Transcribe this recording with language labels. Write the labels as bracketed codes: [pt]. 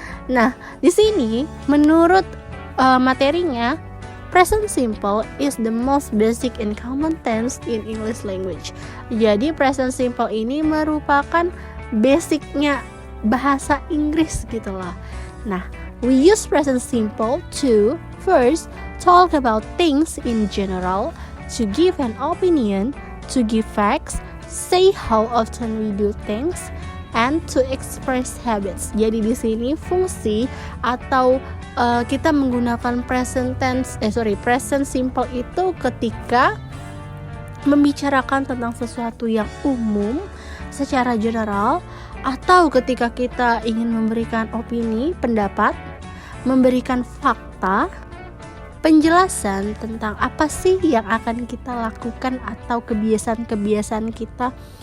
[id] Nah, di sini menurut materinya, [en] present simple is the most basic and common tense in English language. [id] Jadi present simple ini merupakan basicnya bahasa Inggris gitulah. [en] Nah, we use present simple to first talk about things in general, to give an opinion, to give facts, say how often we do things, and to express habits. [id] Jadi di sini fungsi atau kita menggunakan present simple itu ketika membicarakan tentang sesuatu yang umum secara general, atau ketika kita ingin memberikan opini, pendapat, memberikan fakta, penjelasan tentang apa sih yang akan kita lakukan atau kebiasaan-kebiasaan kita.